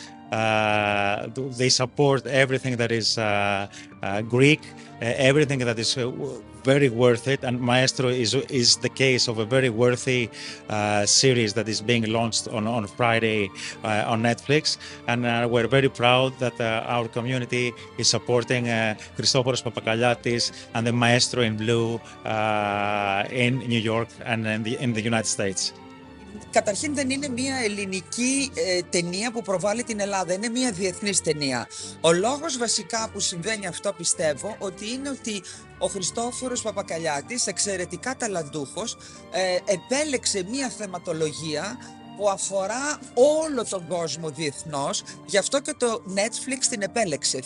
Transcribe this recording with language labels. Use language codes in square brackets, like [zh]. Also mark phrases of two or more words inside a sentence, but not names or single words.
[en] They support everything that is Greek, everything that is very worth it, and Maestro is the case of a very worthy series that is being launched on Friday on Netflix, and we're very proud that our community is supporting Christoforos Papakaliatis and the Maestro in Blue in New York and in the United States. [el] Καταρχήν δεν είναι μια ελληνική ταινία που προβάλλει την Ελλάδα, είναι μια διεθνής ταινία. Ο λόγος βασικά που συμβαίνει αυτό, πιστεύω, ότι είναι ότι ο Χριστόφορος Παπακαλιάτης, εξαιρετικά ταλαντούχος, επέλεξε μια θεματολογία που αφορά όλο τον κόσμο διεθνώς, γι' αυτό και το Netflix την επέλεξε.